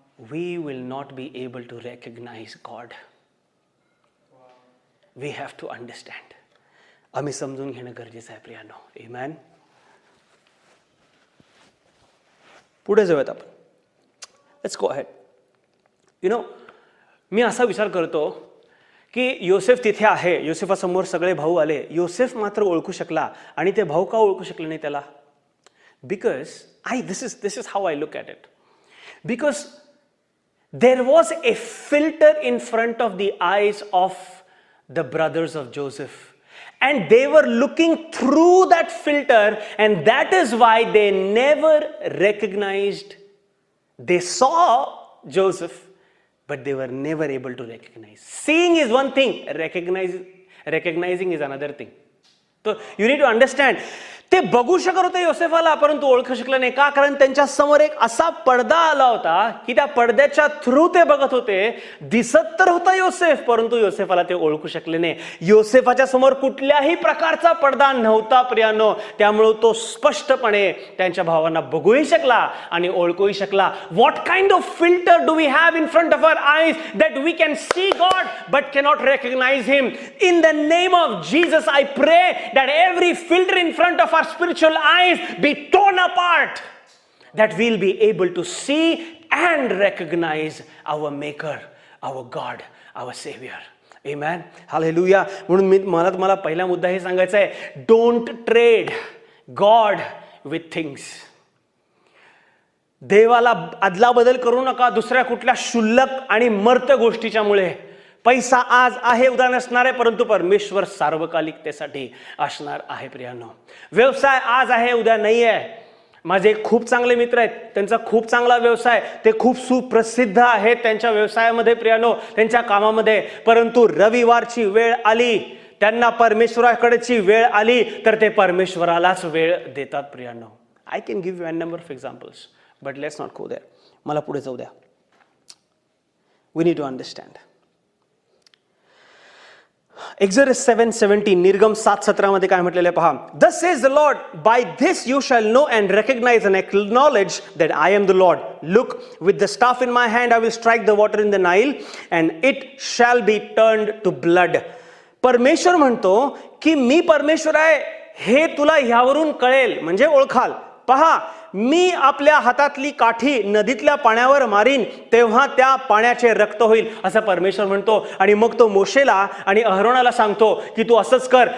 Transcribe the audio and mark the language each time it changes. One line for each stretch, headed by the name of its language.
English: We will not be able to recognize God. We have to understand.
Marathi: आम्ही समजून घेणं गरजेचं आहे प्रियानो.
English: Amen.
Marathi: पुढे जाऊयात आपण.
English: Let's go ahead.
Marathi: मी असा विचार करतो की योसेफ तिथे आहे, योसेफासमोर सगळे भाऊ आले, योसेफ मात्र ओळखू शकला आणि ते भाऊ का ओळखू शकले नाही त्याला?
English: Because this is how I look at it. Because there was a filter in front of the eyes of the brothers of Joseph. And they were looking through that filter, and that is why they never recognized. They saw Joseph, but they were never able to recognize. Seeing is one thing, recognizing is another thing. So you need to understand.
Marathi: ते बघू शकत होते योसेफाला, परंतु ओळखू शकले नाही. का? कारण त्यांच्या समोर एक असा पडदा आला होता की त्या पडद्याच्या थ्रू ते बघत होते. दिसत तर होता योसेफ, परंतु योसेफाला ते ओळखू शकले नाही. योसेफाच्या समोर कुठल्याही प्रकारचा पडदा नव्हता प्रियानो. त्यामुळे तो स्पष्टपणे त्यांच्या भावांना बघूही शकला आणि ओळखूही शकला.
English: What kind of filter do we have in front of our eyes that we can see God but cannot recognise him? In the name of Jesus I pray that every filter in front of our spiritual eyes be torn apart, that we'll be able to see and recognize our maker, our God, our savior. Amen. Hallelujah.
Marathi: म्हणून मला पहिला मुद्दा हे सांगायचा आहे,
English: don't trade God with things.
Marathi: देवाला अदलाबदल करू नका दुसऱ्या कुठल्या क्षुल्लक आणि मर्त गोष्टीच्यामुळे. पैसा आज आहे उद्या नसणार आहे, परंतु परमेश्वर सार्वकालिकतेसाठी असणार आहे प्रियानो. व्यवसाय आज आहे उद्या नाही आहे. माझे खूप चांगले मित्र आहेत, त्यांचा खूप चांगला व्यवसाय, ते खूप सुप्रसिद्ध आहेत त्यांच्या व्यवसायामध्ये प्रियानो, त्यांच्या कामामध्ये. परंतु रविवारची वेळ आली, त्यांना परमेश्वराकडेची वेळ आली, तर ते परमेश्वरालाच वेळ देतात प्रियानो.
English: I can give you a number of examples, but let's not go there.
Marathi: मला पुढे जाऊ द्या.
English: We need to understand.
Marathi: Exodus 7:17, निर्गम 7:17 मध्ये काय म्हटलेलं आहे पहा.
English: Thus says the Lord, by this you shall know and recognize and acknowledge that I am the Lord. Look, with the staff in my hand I will strike the water in the Nile and it shall be turned to blood.
Marathi: परमेश्वर म्हणतो की मी परमेश्वर आहे हे तुला ह्यावरून कळेल, म्हणजे ओळखाल. पहा, मी आपल्या हातातली काठी नदीतल्या पाण्यावर मारीन, तेव्हा त्या पाण्याचे रक्त होईल, असं परमेश्वर म्हणतो. आणि मग तो मोशेला आणि अहरोनाला सांगतो की तू असंच कर.